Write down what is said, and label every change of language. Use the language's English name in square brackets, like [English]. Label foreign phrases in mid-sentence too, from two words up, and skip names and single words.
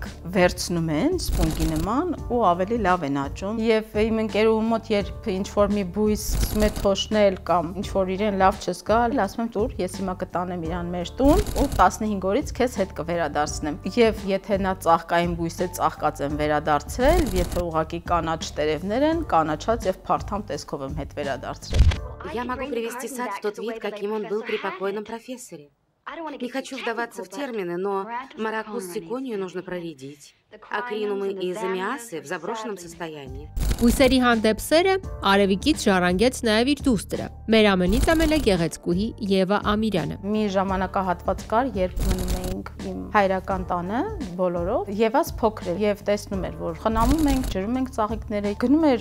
[Armenian] վերցնում են սպունգի նման ու ավելի լավ են աճում եւ իմ ընկերուհու մոտ երբ ինչ որ մի բույս սկսում է թոշնել կամ ինչ որ իրեն լավ չզգալ, ասում եմ տուր, ես հիմա կտանեմ իրան մեր տուն ու 15 օրից քեզ հետ կվերադարձնեմ եւ եթե նա ծաղկային բույս է ծաղկած եմ վերադարձրել, եթե ուղակի կանաչ տերևներ են, կանաչած եւ փարթամ տեսքով եմ հետ վերադարձրել։ [Russian] Я могу привести сад в тот вид, каким он был при покойном профессоре. Не хочу вдаваться в термины, но маракус циконию нужно проредить, а кринумы и замиасы в заброшенном состоянии. [Armenian] Բույսերի հանդեպ սերը Արևիկից ժառանգեց նաև իր դուստրը, մեր ամենից ամենագեղեցկուհի Եվա Ամիրյանը։ Մի ժամանակահատված կար, երբ մնում էինք իմ հայրական տանը բոլորով, Եվաս փոքր էր եւ տեսնում էր, որ խնամում ենք, ջրում ենք ծաղիկները, գնում էր